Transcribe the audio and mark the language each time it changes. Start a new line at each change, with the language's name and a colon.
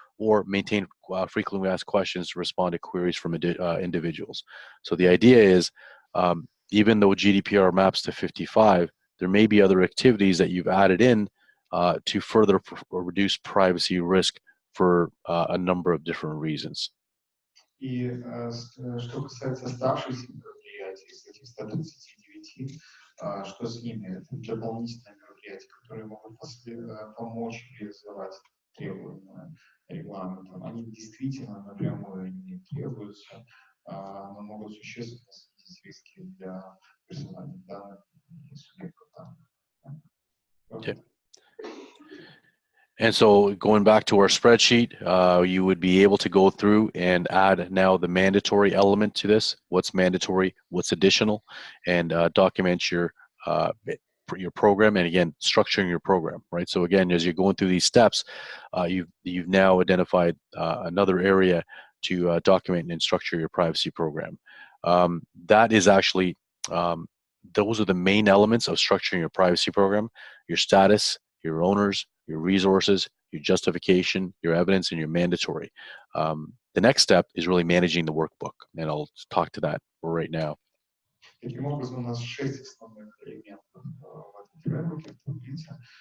English: Or maintain frequently asked questions to respond to queries from individuals. So the idea is, even though GDPR maps to 55, there may be other activities that you've added in to further reduce privacy risk for a number of different reasons.
Russian: И что касается оставшихся мероприятий, из этих 139, что с ними? Это дополнительные мероприятия, которые могут помочь реализовать требуемые регламентом. Они действительно напрямую не требуются, но могут существенно снизить риски для персональных данных и субъектов данных.
English: Okay. And so going back to our spreadsheet, you would be able to go through and add now the mandatory element to this, what's mandatory, what's additional, and document your program, and again, structuring your program, right? So again, as you're going through these steps, you've now identified another area to document and structure your privacy program. That is actually, those are the main elements of structuring your privacy program: your status, your owners, your resources, your justification, your evidence, and your mandatory. The next step is really managing the workbook, and I'll talk to that right now.
Russian: Таким образом, у нас 6 основных элементов в этом фреймворке, в таблице.